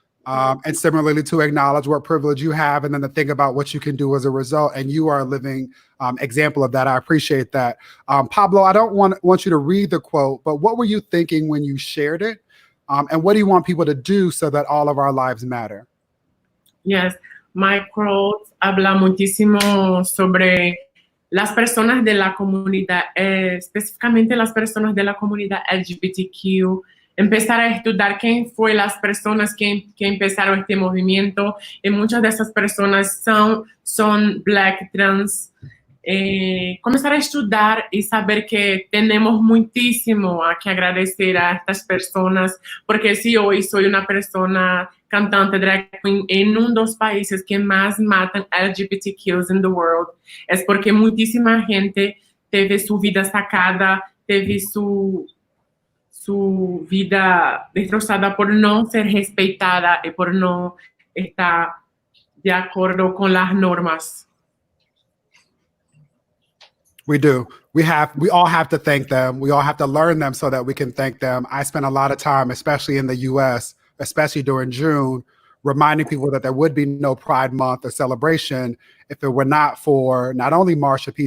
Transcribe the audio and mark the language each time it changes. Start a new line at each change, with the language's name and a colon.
English: And similarly to acknowledge what privilege you have and then to think about what you can do as a result. And you are a living example of that. I appreciate that. Pabllo, I don't want you to read the quote, but what were you thinking when you shared it? And what do you want people to do so that all of our lives matter? Yes, my quote
Spanish: habla muchísimo sobre las personas de la comunidad, específicamente las personas de la comunidad LGBTQ, empezar a estudiar quién fue las personas que empezaron este movimiento, y muchas de esas personas son Black, trans. Comenzar a estudar y saber que tenemos muchísimo a que agradecer a estas personas, porque si hoy soy una persona cantante drag queen en uno de los países que más matan LGBTQs
English: in the world,
Spanish: es porque muchísima gente teve su vida sacada, teve su vida destrozada por no ser respetada y por no estar de acuerdo con las normas.
English: We do. We all have to thank them. We all have to learn them so that we can thank them. I spent a lot of time, especially in the US, especially during June, reminding people that there would be no Pride Month or celebration if it were not for not only Marsha P.